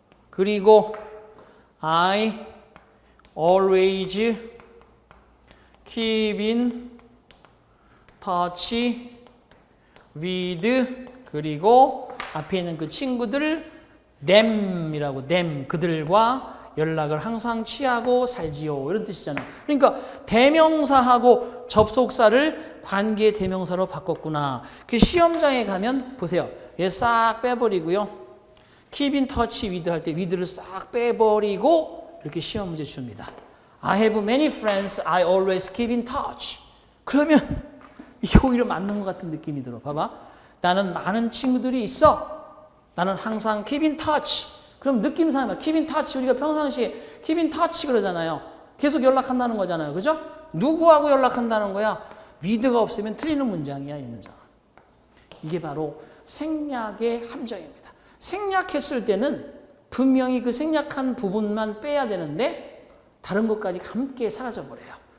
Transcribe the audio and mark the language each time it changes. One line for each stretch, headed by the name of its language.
Korean: 그리고
English: I always keep in touch with
Korean: 그리고 앞에 있는 그 친구들 them이라고 them 그들과 연락을 항상 취하고 살지요. 이런 뜻이잖아요. 그러니까 대명사하고 접속사를 관계 대명사로 바꿨구나. 그 시험장에 가면 보세요. 얘 싹 빼버리고요.
English: keep in touch with
Korean: 할 때 with를 싹 빼버리고 이렇게 시험 문제 줍니다.
English: I have many friends. I always keep in touch.
Korean: 그러면 이게 오히려 맞는 것 같은 느낌이 들어. 봐봐. 나는 많은 친구들이 있어. 나는 항상 keep in touch. 그럼 느낌상 keep in touch. 우리가 평상시에 keep in touch 그러잖아요. 계속 연락한다는 거잖아요. 그죠? 누구하고 연락한다는 거야? with가 없으면 틀리는 문장이야, 이 문장. 이게 바로 생략의 함정입니다. 생략했을 때는 분명히 그 생략한 부분만 빼야 되는데 다른 것까지 함께 사라져버려요.